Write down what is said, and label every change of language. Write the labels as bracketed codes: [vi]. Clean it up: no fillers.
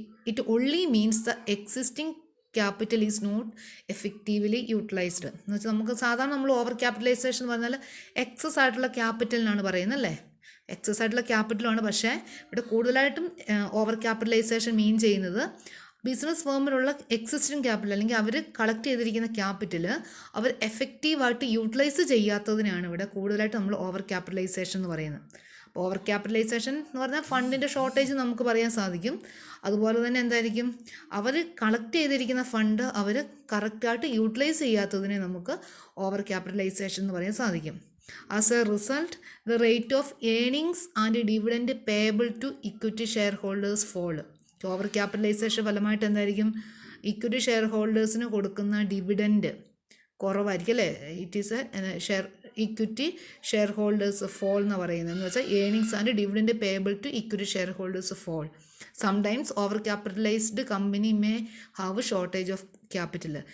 [en] It only means the existing capital is not effectively utilized. [ml] എന്ന് വെച്ചാൽ നമുക്ക് സാധാരണ നമ്മൾ ഓവർ ക്യാപിറ്റലൈസേഷൻ എന്ന് പറഞ്ഞാൽ എക്സസ് ആയിട്ടുള്ള ക്യാപിറ്റലിനാണ് പറയുന്നത് അല്ലേ, എക്സസ് ആയിട്ടുള്ള ക്യാപിറ്റലാണ്. പക്ഷേ ഇവിടെ കൂടുതലായിട്ടും ഓവർ ക്യാപിറ്റലൈസേഷൻ മീൻ ചെയ്യുന്നത് ബിസിനസ് ഫേമിലുള്ള എക്സിസ്റ്റിംഗ് ക്യാപിറ്റൽ അല്ലെങ്കിൽ അവർ കളക്ട് ചെയ്തിരിക്കുന്ന ക്യാപിറ്റൽ അവർ എഫക്റ്റീവായിട്ട് യൂട്ടിലൈസ് ചെയ്യാത്തതിനാണ് ഇവിടെ കൂടുതലായിട്ട് നമ്മൾ ഓവർ ക്യാപിറ്റലൈസേഷൻ എന്ന് പറയുന്നത്. അപ്പോൾ ഓവർ ക്യാപിറ്റലൈസേഷൻ എന്ന് പറഞ്ഞാൽ ഫണ്ടിൻ്റെ ഷോർട്ടേജ് നമുക്ക് പറയാൻ സാധിക്കും. അതുപോലെ തന്നെ എന്തായിരിക്കും, അവർ കളക്ട് ചെയ്തിരിക്കുന്ന ഫണ്ട് അവർ കറക്റ്റായിട്ട് യൂട്ടിലൈസ് ചെയ്യാത്തതിനെ നമുക്ക് ഓവർ ക്യാപിറ്റലൈസേഷൻ എന്ന് പറയാൻ സാധിക്കും. [en] As a result, the rate of earnings and dividend payable to equity shareholders fall. [ml] Over capitalisation ഫലമായിട്ട് എന്തായിരിക്കും, ഇക്വിറ്റി ഷെയർ ഹോൾഡേഴ്സിന് കൊടുക്കുന്ന ഡിവിഡൻഡ് കുറവായിരിക്കും അല്ലേ. [en] it is equity share holders fall [ml] എന്ന് പറയുന്നത്. എന്ന് വെച്ചാൽ [en] Earnings and dividend payable to equity share holders fall. Sometimes over capitalised company may have shortage of capital.